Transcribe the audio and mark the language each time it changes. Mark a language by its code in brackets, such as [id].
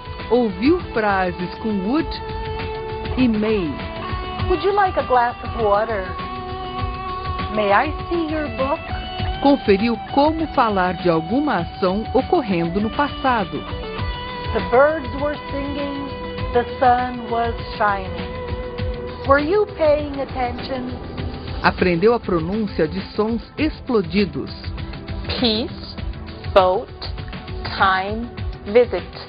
[pt] Ouviu frases com would e may. [en] Would you like a glass of water? May I see your book? [pt] Conferiu como falar de alguma ação ocorrendo no passado. [en] The birds were singing, the sun was shining. Were you paying attention? [pt] Aprendeu a pronúncia de sons explodidos. [en] Peace, boat, time, visit.